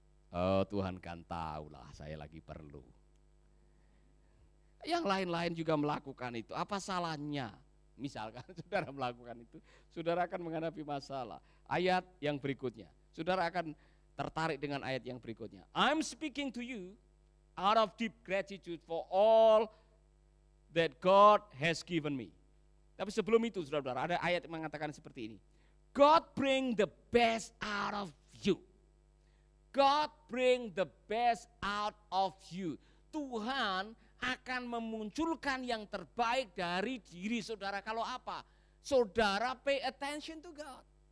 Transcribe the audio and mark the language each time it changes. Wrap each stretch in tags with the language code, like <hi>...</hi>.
<id>Oh Tuhan kan tahulah saya lagi perlu. Yang lain-lain juga melakukan itu. Apa salahnya? Misalkan saudara melakukan itu, saudara akan menghadapi masalah. Ayat yang berikutnya, saudara akan tertarik dengan ayat yang berikutnya.</id> <en>I'm speaking to you out of deep gratitude for all that God has given me.</en> <id>Tapi sebelum itu saudara-saudara, ada ayat yang mengatakan seperti ini.</id> <en>God bring the best out of you. God bring the best out of you.</en> <id>Tuhan akan memunculkan yang terbaik dari diri saudara. Kalau apa? Saudara</id> <en>pay attention to God.</en>